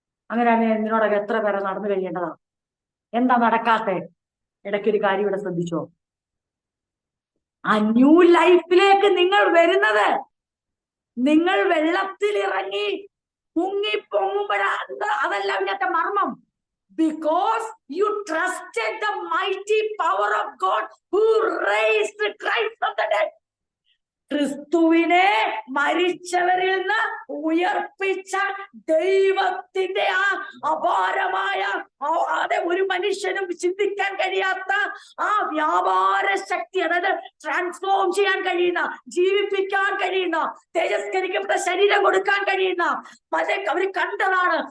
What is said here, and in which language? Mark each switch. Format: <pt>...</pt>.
<ml>അങ്ങനെയാണെങ്കിൽ എന്നോടൊക്കെ എത്ര പേരെ നടന്നു കഴിയേണ്ടതാ? എന്താ നടക്കാത്തെ? ഇടയ്ക്കൊരു കാര്യം ഇവിടെ ശ്രദ്ധിച്ചോ, ആ ന്യൂ ലൈഫിലേക്ക് നിങ്ങൾ വരുന്നത് നിങ്ങൾ വെള്ളത്തിൽ ഇറങ്ങി മുങ്ങിപ്പൊങ്ങുമ്പോഴാ. അതല്ല അതിനകത്തെ മർമ്മം.</ml> <en>Because you trusted the mighty power of God who raised Christ from the dead.</en> <ml>ക്രിസ്തുവിനെ മരിച്ചവരിൽ നിന്ന് ഉയർപ്പിച്ച ദൈവത്തിന്റെ ആ അപാരമായ അതെ ഒരു മനുഷ്യനും ചിന്തിക്കാൻ കഴിയാത്ത ആ വ്യാപാര ശക്തി, അതായത് ട്രാൻസ്ഫോം ചെയ്യാൻ കഴിയുന്ന, ജീവിപ്പിക്കാൻ കഴിയുന്ന, തേജസ്കരിക്കപ്പെട്ട ശരീരം കൊടുക്കാൻ കഴിയുന്ന, അവര് കണ്ടതാണ്.</ml>